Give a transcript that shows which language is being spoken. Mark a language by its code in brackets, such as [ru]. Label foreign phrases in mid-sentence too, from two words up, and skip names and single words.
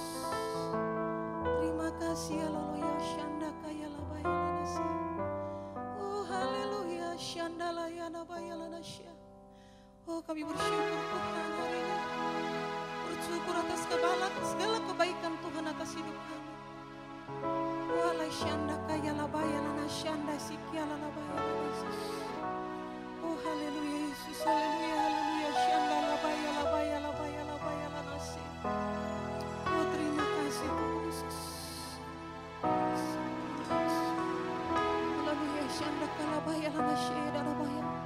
[id] Terima kasih ya Haleluya, Shanda kaya labaya lanasi. Oh haleluya, Shanda layana baya lanasya. Oh, kami bersyukur Tuhan hari ini. Bersyukur atas segala kebaikan Tuhan atas hidup kami. Oh, alai Shanda kaya labaya lanasyanda sikia labaya lanasis. Oh haleluya Yesus, haleluya, haleluya, Shanda labaya labaya labaya labaya lanasi. Oh, terima kasih Tuhan Yesus. Haleluya, Shanda kalabaya lanasya labaya.